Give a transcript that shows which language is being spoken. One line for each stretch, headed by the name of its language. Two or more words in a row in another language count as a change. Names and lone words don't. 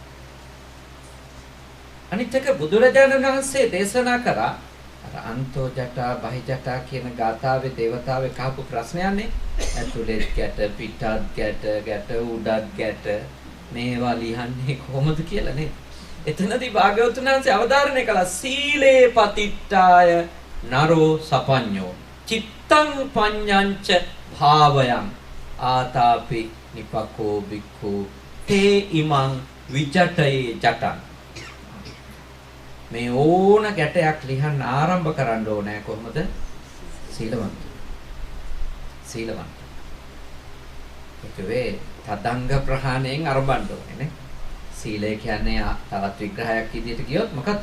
Sinhala: අනිත් එක බුදුරජාණන් වහන්සේ දේශනා කරා අර
Pali: අන්තෝ ජටා බහි ජටා
Sinhala: කියන ගාථාවේ දේවතාවෙක් අහපු ප්‍රශ්නයන්නේ ඇතුලේ ගැට පිටත් ගැට උඩත් ගැට මේවා ලියන්නේ කොහොමද කියලා නේද? එතනදී භාග්‍යවතුන් වහන්සේ අවධාරණය කළා
Pali: සීලේ පතිට්ඨාය නරෝ සපඤ්ඤෝ චිත්තං පඤ්ඤංච භාවයං ආතාපි නිපකෝ බික්ඛු තේ ඉමං විජටේ ජටං.
Sinhala: මේ ඕන ගැටයක් ලියන්න ආරම්භ කරන්න ඕනේ කොහොමද? සීලවන්ත. සීලවන්ත. ඒකේ තදංග ප්‍රහාණයෙන් ආරම්භන්න ඕනේ නේ. සීලය කියන්නේ තවත් විග්‍රහයක් විදිහට කියොත් මොකද්ද?